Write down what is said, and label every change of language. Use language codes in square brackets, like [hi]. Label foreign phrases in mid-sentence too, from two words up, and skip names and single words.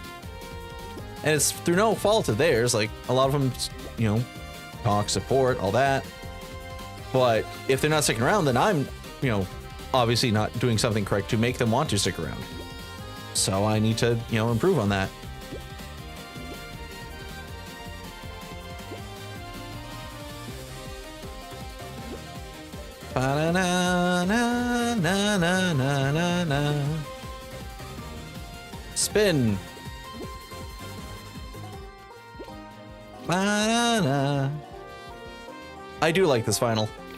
[en] And it's through no fault of theirs. Like, a lot of them, you know, talk, support, all that. But if they're not sticking around, then I'm, you know, obviously not doing something correct to make them want to stick around. So I need to, you know, improve on that. Ba-na-na-na-na-na-na-na. Spin. Ba-na-na. I do like this final.